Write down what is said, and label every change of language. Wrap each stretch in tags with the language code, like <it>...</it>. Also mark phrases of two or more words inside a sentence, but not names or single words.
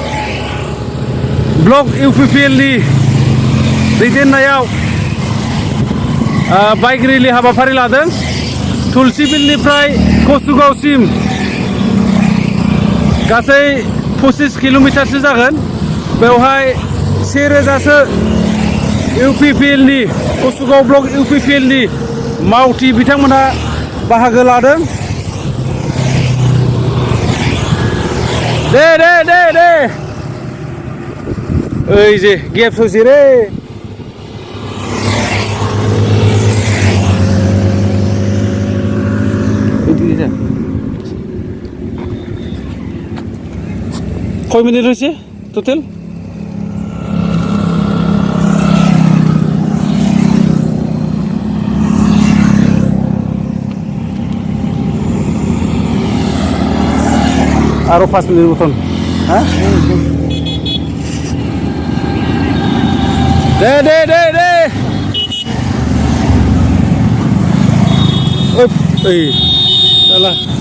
<brx>ब्लक इउपिपिएलनि दैदेननायाव बाइक रिलि हाबाफारि लादों तुलसिबिलनिफ्राय कसुगावसिम गासै 25 किल'मिटारसो जागोन बेवहाय 1000सो इउपिपिएलनि कसुगाव ब्लक इउपिपिएलनि मावथि बिथांमोनहा बाहागो लादों दे दे दे दे ओइ जे गेप ससे रे</brx> <bn>কয় মিনিট হয়েছে টোটাল আরো 5 মিনিট মতন হ্যাঁ দে দে দে দে এই চালা</bn>